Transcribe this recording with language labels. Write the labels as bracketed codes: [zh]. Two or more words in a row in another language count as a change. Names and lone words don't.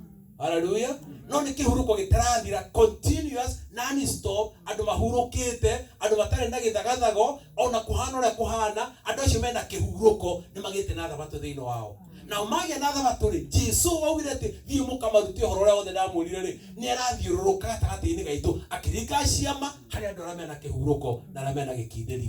[ki] Hallelujah. No nĩ kĩhurũko gĩtarathira, [en] continuous, non-stop, [ki] andũ mahurũkĩte, andũ matarĩ na gĩthagathago, ona kũhana ũrĩa kũhana, andũ acio mena kĩhurũko nĩ magĩte na Thabatũ thĩinĩ wao. Na magĩa na Thabatũ rĩ, Jesu augire atĩ thiĩ mũkamarute ũhoro ũrĩa wothe ndamwĩrire rĩ, nĩ arathiũrũrũka gatagatĩ-inĩ gaitũ akĩringa ciama harĩ andũ arĩa mena kĩhurũko na arĩa mena gĩkindĩrio.